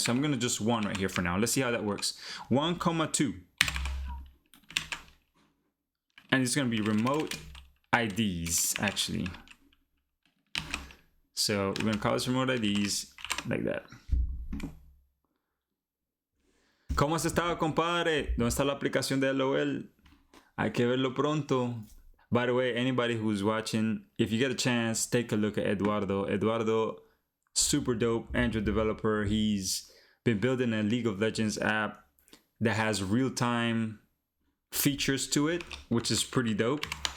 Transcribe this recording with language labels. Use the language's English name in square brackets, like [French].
[English] So I'm gonna just 1 right here for now. Let's see how that works. 1, 2. And it's gonna be remote IDs actually. So we're gonna call this remote IDs like that. [Spanish] ¿Cómo has estado, compadre? ¿Dónde está la aplicación de LOL? Hay que verlo pronto. [English] By the way, anybody who's watching, if you get a chance, take a look at Eduardo. Eduardo, super dope Android developer. He's been building a League of Legends app that has real-time features to it, which is pretty dope.